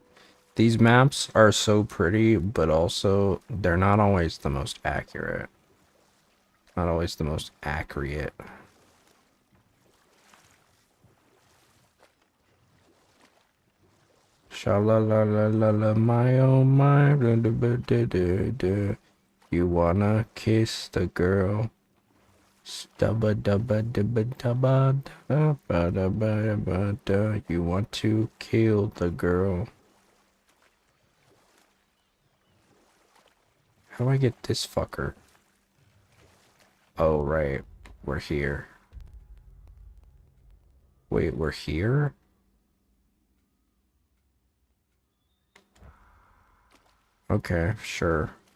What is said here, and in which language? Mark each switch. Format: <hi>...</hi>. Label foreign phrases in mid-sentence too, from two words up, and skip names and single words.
<en>These maps are so pretty, but also they're not always the most accurate. Not always the most accurate. Sha-la-la-la-la-la, my oh my, da-da-ba-da-da-da. You wanna kiss the girl? Stubba dubba dubba dubba da ba da ba ba da. You want to kill the girl? How do I get this fucker? Oh right, we're here. Wait, we're here? Okay, sure.</en>